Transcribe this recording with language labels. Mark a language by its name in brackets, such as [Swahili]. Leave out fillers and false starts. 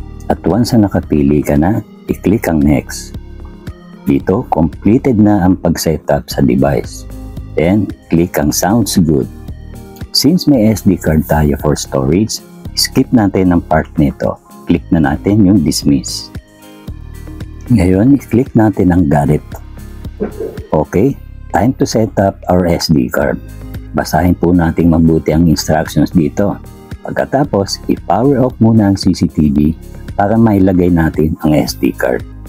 [Filipino] At once na nakapili ka na, i-click ang Next. Dito, completed na ang pag-setup sa device. Then, click ang Sounds Good. Since may SD card tayo for storage, skip natin ang part nito. Click na natin yung Dismiss. Ngayon, i-click natin ang Got It. [English] Okay, time to set up our SD card. [Filipino] Basahin po natin mabuti ang instructions dito. Pagkatapos, i-power off muna ang CCTV para mailagay natin ang SD card.